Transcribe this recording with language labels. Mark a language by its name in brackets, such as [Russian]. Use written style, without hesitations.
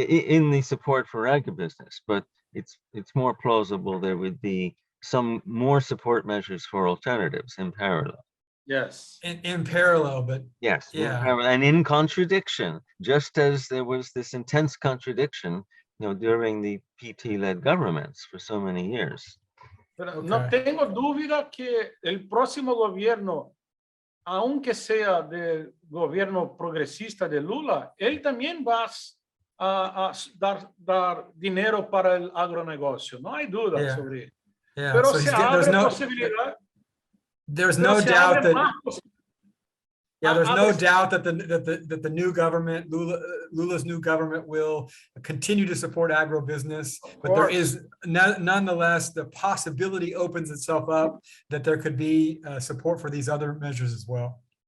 [English] In the support for agribusiness, but it's more plausible there would be some more support measures for alternatives in parallel. Yes. In parallel, but yes, yeah, and in contradiction, just as there was this intense contradiction, during the PT-led governments for so many years. [Spanish] Pero no tengo duda que el próximo gobierno, aunque sea del gobierno progresista de Lula, él también va a dar dinero para el agronegocio. No hay duda sobre ello. [English] Yeah. [Spanish] Pero [English] So [Spanish] se abre posibilidad. [English] There's no doubt that there's no doubt that the new government, Lula's new government, will continue to support agribusiness, but there is nonetheless the possibility opens itself up that there could be support for these other measures as well.